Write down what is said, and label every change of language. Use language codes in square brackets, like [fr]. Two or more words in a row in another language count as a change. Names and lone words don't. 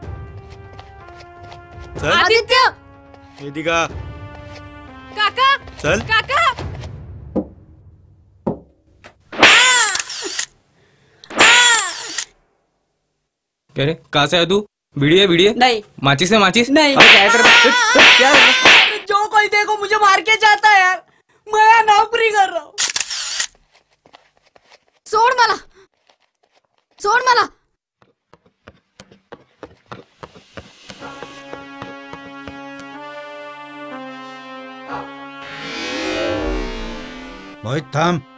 [hi] चल. आदित्य, वेदिका काका, चल. काका. क्या रे, कहाँ से आया तू? बीड़ी है? नहीं. माचिस है माचिस? नहीं. अरे क्या है तेरे पास? क्या है? जो कोई देखो मुझे मार के जाता है यार. मैं नौकरी कर रहा हूँ. [mr] सोड मला, सोड मला. मोहित थांब.